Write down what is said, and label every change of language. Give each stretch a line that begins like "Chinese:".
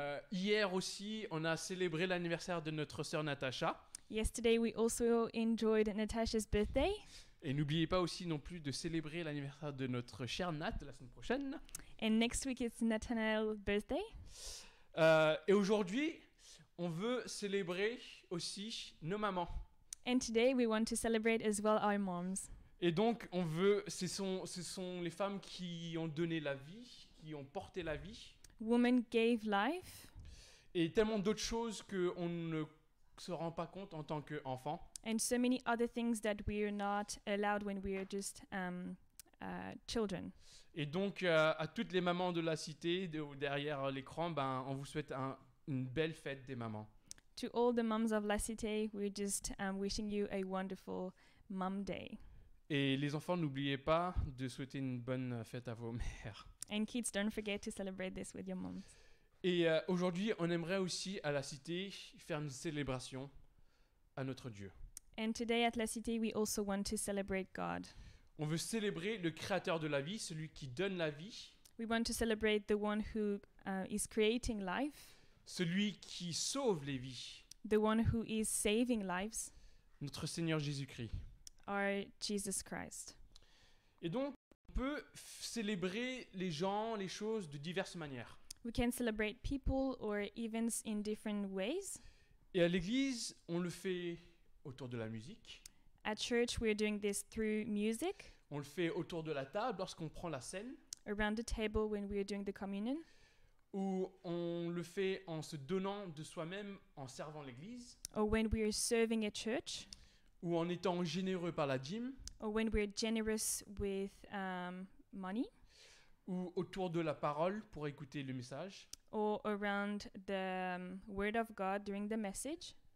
French: Hier aussi, on a célébré l'anniversaire de notre sœur Natacha.
English: Yesterday, we also enjoyed Natasha's birthday.
French: Et n'oubliez pas aussi non plus de célébrer l'anniversaire de notre chère Nat la semaine prochaine.
English: And next week, it's Nathaniel's birthday.
French: Et aujourd'hui, on veut célébrer aussi nos mamans.
English: And today, we want to celebrate as well our moms.
French: Et donc, ce sont les femmes qui ont donné la vie, qui ont porté la vie.
English: Women gave life.
French: Et tellement d'autres choses qu'on ne se rend pas compte en tant qu'enfant.
English: And so many other things that we are not allowed when we are just children.
French: Et donc, à toutes les mamans de la cité, derrière l'écran, on vous souhaite une belle fête des mamans.
English: To all the moms of La Cité, we're just wishing you a wonderful Mom Day.
French: Et les enfants, n'oubliez pas de souhaiter une bonne fête à vos mères.
English: And kids, don't forget to celebrate this with your moms.
French: Et aujourd'hui, on aimerait aussi, à la cité, faire une célébration à notre Dieu.
English: And today at La Cité, we also want to celebrate God.
French: On veut célébrer le créateur de la vie, celui qui donne la vie,
English: We want to celebrate the one who is creating life,
French: celui qui sauve les vies,
English: the one who is saving lives,
French: notre Seigneur Jésus-Christ.
English: our Jesus Christ.
French: Et donc, on peut célébrer les gens, les choses de diverses manières.
English: We can celebrate people or events in different ways.
French: Et à l'église, on le fait autour de la musique,
English: At church, we're doing this through music,
French: on le fait autour de la table lorsqu'on prend la scène,
English: around the table when we're doing the communion,
French: ou on le fait en se donnant de soi-même en servant l'église,
English: or when we're serving at church,
French: ou en étant généreux par la dîme,
English: or when we're generous with money,
French: ou autour de la parole pour écouter le message,
English: or around the Word of God during the message,